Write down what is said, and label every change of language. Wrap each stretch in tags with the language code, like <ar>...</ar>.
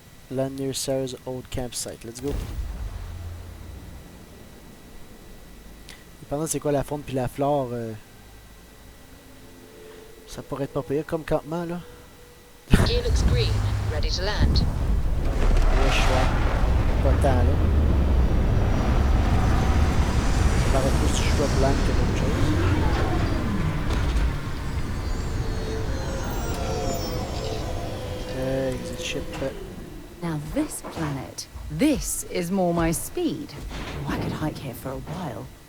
<en>Land near Sarah's old campsite. Let's go.</en> <fr>Dépendant c'est quoi la faune puis la flore, ça pourrait être pas pire comme campement là.</fr> <en>Gear looks green, ready to land.</en> <fr>Ouais, je suis pas tant là. Ça paraît plus du choix blanc que d'autres choses.</fr> <en>Exit ship. Now this planet, this is more my speed. Oh, I could hike here for a while.</en>